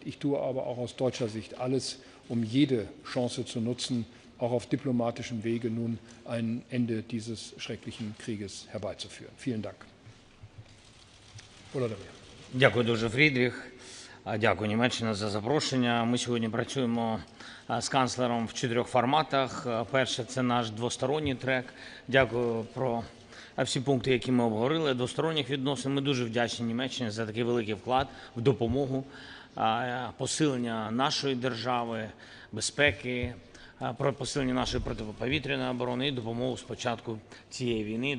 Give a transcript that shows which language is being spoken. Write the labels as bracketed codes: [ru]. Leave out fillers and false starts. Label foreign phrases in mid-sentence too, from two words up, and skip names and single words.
[de] Ich tue aber auch aus deutscher Sicht alles, um jede Chance zu nutzen, auch auf diplomatischem Wege nun ein Ende dieses schrecklichen Krieges herbeizuführen. Vielen Dank. [uk] Дякую дуже, Фрідріх. Дякую, Німеччина, за запрошення. Ми сьогодні працюємо з канцлером в 4 форматах. Перше – це наш двосторонній трек. Дякую про всі пункти, які ми обговорили. Двосторонніх відносин. Ми дуже вдячні Німеччині за такий великий вклад в допомогу, посилення нашої держави, безпеки, про посилення нашої протиповітряної оборони і допомогу з початку цієї війни.